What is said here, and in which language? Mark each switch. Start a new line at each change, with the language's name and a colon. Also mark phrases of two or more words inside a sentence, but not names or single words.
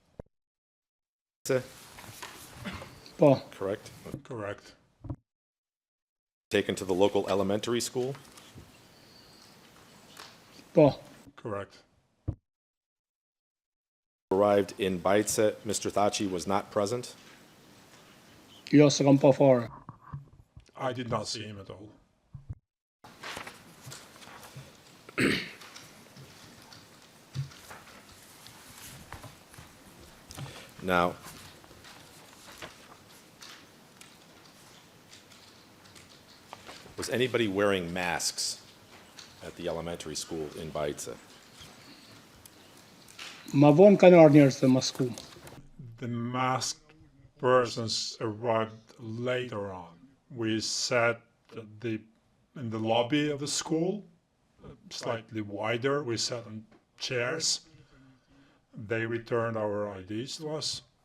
Albanian: po,
English: Correct? Correct. Taken to the local elementary school?
Albanian: po.
English: Correct. Arrived in Bajce, Mr. Thaçi was not present?
Albanian: Jo se kam pa fare.
English: I did not see him at all. Now, was anybody wearing masks at the elementary school in Bajce?
Albanian: Ma vonë kanë ardhur njerëz të maskuar.
English: The masked persons arrived later on. We sat in the lobby of the school, slightly wider. We sat on chairs. They returned our IDs to us.